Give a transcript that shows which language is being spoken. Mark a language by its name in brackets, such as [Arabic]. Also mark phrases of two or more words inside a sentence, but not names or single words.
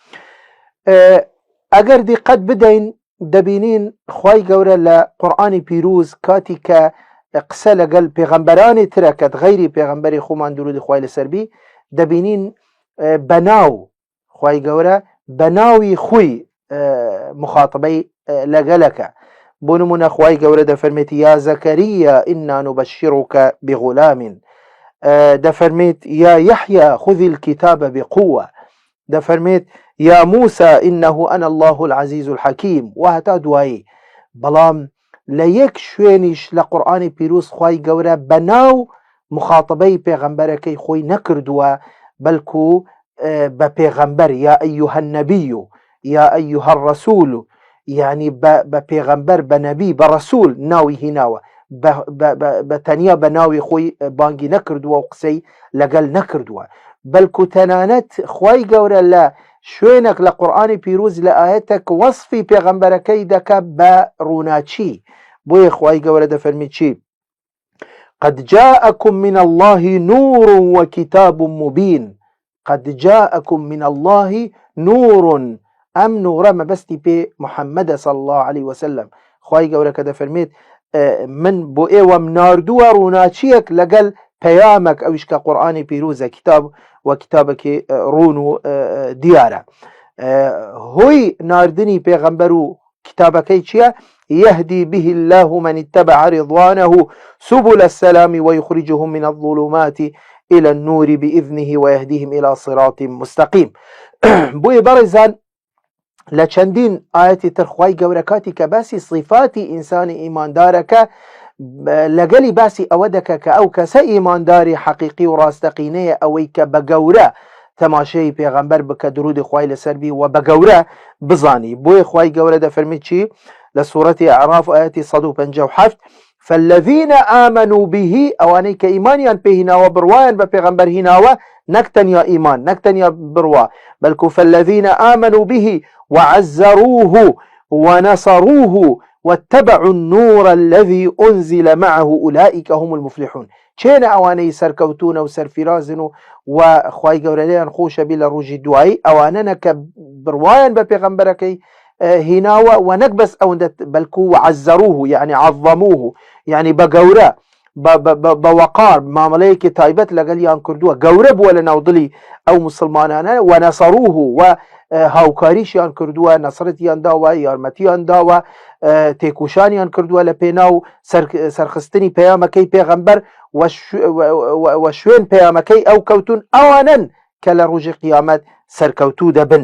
[Central Kurdish] ئەگەر دیقەت بدەین دەبینین خوای گەورە لە قورئانی پیرۆز کاتی کە قسە لەگەڵ پێغەمبەرانی ترەکەت غەیری پێغەمبەری خۆمان درودی خوای لەسەربی، دەبینین بەناو خوای گەورە بەناوی خۆی مخاطبەی لەگەلەکە. بۆ نمونە خوای گەورە دەفەرمێت [Arabic] یا زەکەریە ئینا نوبەشیڕوکە بغولامین، [Central Kurdish] دەفەرمێت [Arabic] یا یحیە خذی الکتابە بقووە، [Central Kurdish] دەفەرمێت [Arabic] یا موسى إنه أنا الله العزيز الحكيم [Central Kurdish] و هەتا دوایی. بەڵام لە یەک شوێنیش لە قورئانی پیرۆز خوای گەورە بەناو مخاطبەی پێغەمبەرەکەی خۆی نەکردووە، بەلکو بە پێغەمبەر [Arabic] یا ئەیوهە النەبی و یا ئەیوهە الرەسول، [Central Kurdish] یعنی بە پێغەمبەر، بە نەبی، بە ڕەسوول ناوی هیناوە، بە تەنیا بە ناوی خۆی بانگی نەکردووە و قسەی لەگەڵ نەکردووە، بەلکو تەنانەت خوای گەورە لە شوێنێک لە قورئانی پیرۆز لە ئاەتێک وەصفی پێغەمبەرەکەی دەکا بە ڕووناچی. بۆیە خوای گەورە دەفەرمێت چی؟ [Arabic] قد جاءكم من الله نور وكتاب مبين. قد جاءكم من الله نور، [Central Kurdish] ئەم نورە مەبەستی پێ محەممەدە [Arabic] صلی الله عليه وسلم. [Central Kurdish] خوای گەورە کە دەفەرمێت من بۆ ئێوەم ناردووە ڕووناچیەک لەگەڵ پەیامێک، ئەویش کە قورئانی پیرۆزە، کتاب و کتابێکی ڕوون و دیارە. هۆی ناردنی پێغەمبەر و کتابەکەی چییە؟ [Arabic] يهدي به الله من اتبع رضوانه سبل السلام ويخرجهم من الظلمات إلى النور بإذنه ويهديهم إلى صراط مستقيم. [Central Kurdish] بۆیە بەڕێزان لە چەندین ئاەتی تر خوای گەورە کاتی کە باسی صفاتی ئینسانی ئیماندارەکە لەگەلی باسی ئەوە دەکە کە ئەو کەسە ئیمانداری حەقیقی و ڕاستەقینەیە ئەوەی کە بە گەورە تەماشای پێغەمبەر بکە درودی خوای لەسەربی و بە گەورە بزانی. بۆیە خوای گەورە دەفەرمێت چی لە سوورەتی ئەعراف ئاەتی 157 [Arabic] فالذین آمنوا به، [Central Kurdish] ئەوانەی کە ئیمانیان پێهیناوە بڕوایان بە پێغەمبەر هیناوە، نەک تەنیا ئیمان، نەک تەنیا بڕوا، بەلکو [Arabic] فالذین آمنوا به وعزروه ونصروه واتبعوا النور الذي أنزل معه أولئك هم المفلحون. [Central Kurdish] چێنە ئەوانەی سەرکەوتونە و سەرفرازن و خوای گەورە لێیان خۆشەبی لە ڕۆژی دوایی، ئەوانەنە کە بڕوایان بە پێغەمبەرەکەی هیناوە و نەک بەس ئەوەندە، بەلکو [Arabic] وعزروه یعنی عظموه، [Central Kurdish] یعنی بە گەورە بە وەقار مامەڵەیەکی تایبەت لەگەڵیان کردووە، گەورە بووە لە ناودڵی ئەو مسلمانانە، و نەسەروه و هاوکاریشیان کردووە، نەسرەتیان داوە، یارمەتیان داوە، تێکوشانیان کردووە لە پێناو سەرخستنی پەیامەکەی پێغەمبەر و شوێن پەیامەکەی ئەو کەوتون، ئەوانن کە لە ڕۆژی قیامەت سەرکەوتوو دەبن.